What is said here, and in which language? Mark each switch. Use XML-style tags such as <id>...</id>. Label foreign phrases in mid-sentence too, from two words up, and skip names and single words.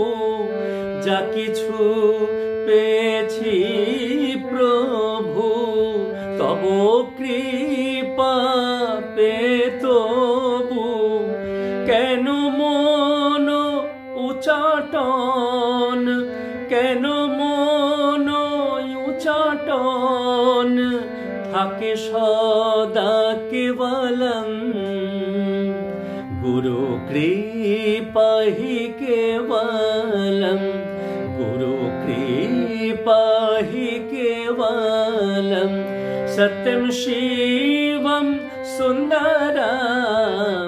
<bn>যা কিছু পেয়েছি প্রভু তব কৃপা পেয়ে তবু। কেন মন উচাটন, কেন মন উচাটন থাকে সদা কেবলম।</bn> <sa>गुरु कृपा हि केवलं, गुरु कृपा हि केवलं सत्यं शिवं सुन्दरं।</sa>